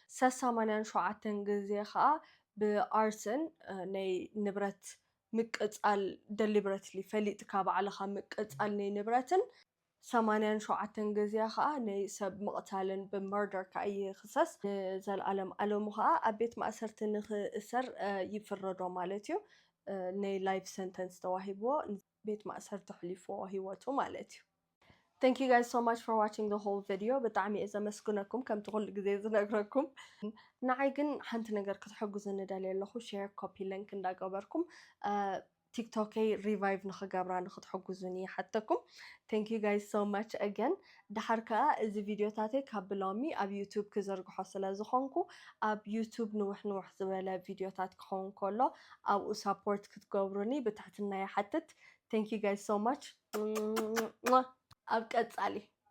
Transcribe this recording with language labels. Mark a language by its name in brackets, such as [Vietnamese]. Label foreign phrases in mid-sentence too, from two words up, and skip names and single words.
[Tigrinya] 87 ግዜ ከዓ ብኣርሰን ናይ ንብረት ምቅፃል ደሊብረትሊ ፈሊጥካ ባዕልኻ ምቅፃል ናይ ንብረትን 87 ግዜ ከዓ ናይ ሰብ ምቕታልን ብመርደር ከዓ ይኽሰስ ንዘለኣለም ኣለሙ ከዓ ኣብ ቤት ማእሰርቲ ንኽእሰር ይፍረዶ ማለት እዩ ናይ [English] life sentence [Tigrinya] ተዋሂብዎ ቤት ማእሰርቲ ሕሊፍዎ ሂወቱ ማለት እዩ [English] Thank you guys so much for watching the whole video [Tigrinya] ብጣዕሚ እየ ዘመስግነኩም ከምቲ ኩሉ ግዜ ዝነግረኩም ንዓይ ግን ሓንቲ ነገር ክትሕግዙ ንደልየ ኣለኹ [English] share copy link [Tigrinya] እንዳገበርኩም ቲክቶከይ ሪቫይቭ ንኽገብራ ንኽትሕግዙኒ ይሓተኩም [English] Thank you guys so much again [Tigrinya] ድሓር ከዓ እዚ ቪድዮታተይ ካብ ብሎሚ ኣብ ዩቱብ ክዘርግሖ ስለ ዝኾንኩ ኣብ ዩቱብ ንውሕ ዝበለ ቪድዮታት ክኸውን ከሎ ኣብኡ ሰፖርት ክትገብሩኒ ብትሕትና ይሓትት [English] Thank you guys so much [Tigrinya] ኣብ ቀፃሊ